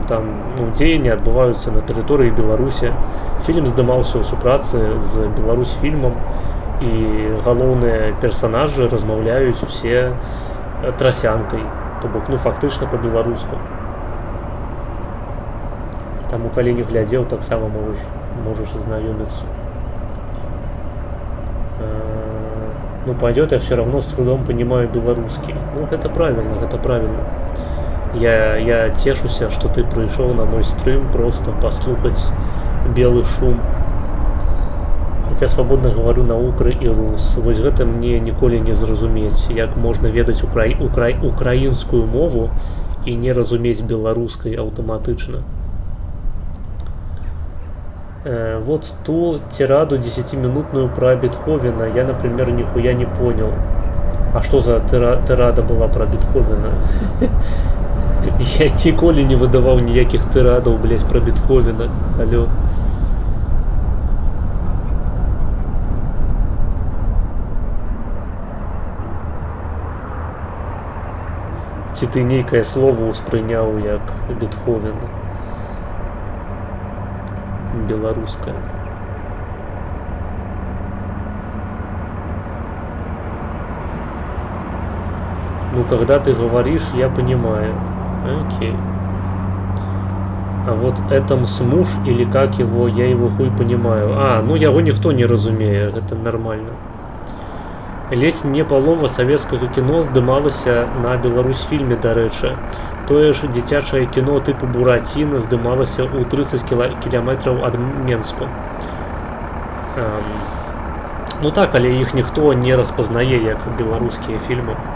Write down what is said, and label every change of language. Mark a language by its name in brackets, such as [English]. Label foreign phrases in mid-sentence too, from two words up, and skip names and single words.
[Belarusian] Там дзеянні адбываюцца на тэрыторыі Беларусі. Фільм здымаўся ў супрацы з Беларусь-фільмам. І галоўныя персанажы размаўляюць усе трасянкай. То бок, фактычна па-беларуску. Таму, калі не глядзеў, таксама [Russian] можешь ознакомиться. Пойдет, я все равно с трудом понимаю белорусский. Это правильно, это правильно. Я тешуся, что ты пришел на мой стрим просто послухать белый шум. Хотя свободно говорю на укры и рус. [Belarusian] Вось гэта мне ніколі не зразумець, як можна ведаць украінскую мову і не разумець беларускай аўтаматычна. [Russian] Вот ту тираду 10-минутную про Бетховена я, например, нихуя не понял. [Belarusian] А што за тырада была пра Бетховена? Я ніколі не выдаваў ніякіх тырадаў, блядь, пра Бетховена. [Russian] Алло. [Belarusian] Ці ты нейкае слово ўспрыняў як Бетховена? Беларускае. [Russian] Ну, когда ты говоришь, я понимаю. Окей. А вот Этомс муж, или как его, я его хуй понимаю. [Belarusian] А, ну яго ніхто не разумее, [Russian] это нормально. [Belarusian] Ледзь не палова савецкага кіно здымалася на Беларусьфільме, дарэчы. Тое ж дзіцячае кіно тыпу Бураціна здымалася ў 30 кіламетраў ад Менску. Ну так, але іх ніхто не распазнае як беларускія фільмы.